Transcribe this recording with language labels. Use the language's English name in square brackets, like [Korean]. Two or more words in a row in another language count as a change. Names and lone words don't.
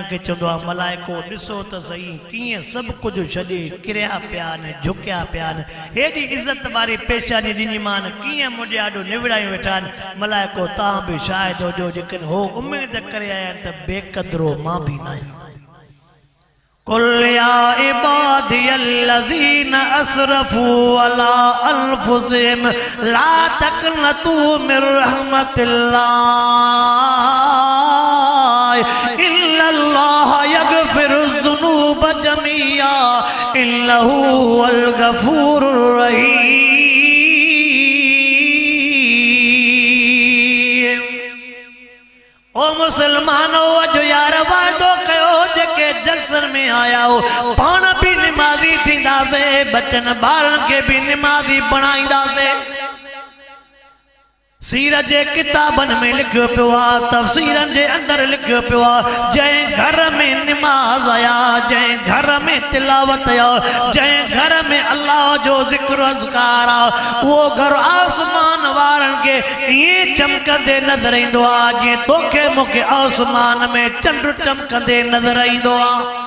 [Sindhi] खे चवंदो आहे मलाइको ॾिसो त सही कीअं सभु कुझु छॾे किरिया पिया आहिनि झुकिया पिया आहिनि हेॾी इज़त वारी पेशानी ॾिनीमान कीअं मुंहिंजे आॾो निविड़ायूं वेठा आहिनि मलाइको तव्हां बि शायदि हुजो जेकॾहिं हो उमेद करे आया आहिनि त बेक़दरो मां बि न आहियां [Arabic] قل يا عبادي الذين أسرفوا على أنفسهم لا تقنطوا من رحمة الله إن الله يغفر الذنوب جميعا إنه هو الغفور الرحيم [Sindhi] ओ मुसलमानो अजो यार वादो कयो जेके जलसन में आया हो पाण भी नमाजी थींदासे बचन ॿारन के भी नमाजी बणाईंदासे सीरत जे किताबन में लिखियो पियो आहे तफ़सीरन जे अंदर लिखियो पियो आहे जंहिं घर में नमाज आया जंहिं घर में तिलावत आया जंहिं घर में अल्लाह जो ज़िक्र अज़कार आहे उहो घर आसमान वारन के ईअं चमकंदे नज़र ईंदो आहे जीअं तोखे मूंखे आसमान में चंड चमकंदे नज़र ईंदो आहे